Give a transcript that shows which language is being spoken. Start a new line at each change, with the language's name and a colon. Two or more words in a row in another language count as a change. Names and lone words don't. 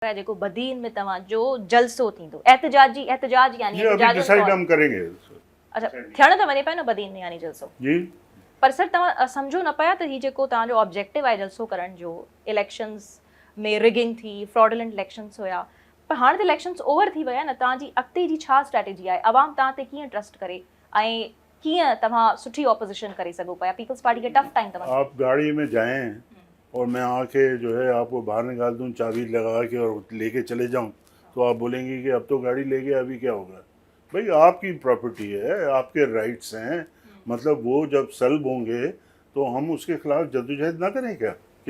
Sindhi: जेको बदीन में तव्हांजो जलसो थींदो एहतजाज यानी
Urdu: یہ ابھی ڈیسائیڈ ہم کریں گے.
Sindhi: अच्छा थियण त वञे पियो न बदीन में यानी जलसो जी पर सर तव्हां सम्झो न पिया त हीउ जेको तव्हांजो ऑब्जेक्टिव आहे जलसो करण जो इलेक्शंस में रिगिंग थी
English: fraudulent elections
Sindhi: हुया पर हाणे त
English: elections over
Sindhi: थी विया न तव्हांजी अॻिते जी छा स्ट्रेटेजी आहे अवाम तव्हां ते कीअं ट्रस्ट करे ऐं कीअं तव्हां सुठी ऑपोजिशन करे सघो पिया पीपल्स पार्टी खे
English: tough time
Sindhi: तव्हां
Urdu: آپ گاڑی میں جائیں اور میں آکے جو ہے آپ کو باہر نکال دوں چابی لگا کے اور لے کے چلے جاؤں تو آپ بولیں گے کہ اب تو گاڑی لے گیا ابھی کیا ہوگا. بھائی آپ کی پراپرٹی ہے، آپ کے رائٹس ہیں، مطلب وہ جب سلب ہوں گے تو ہم اس کے خلاف جدوجہد نہ کریں کیا کہ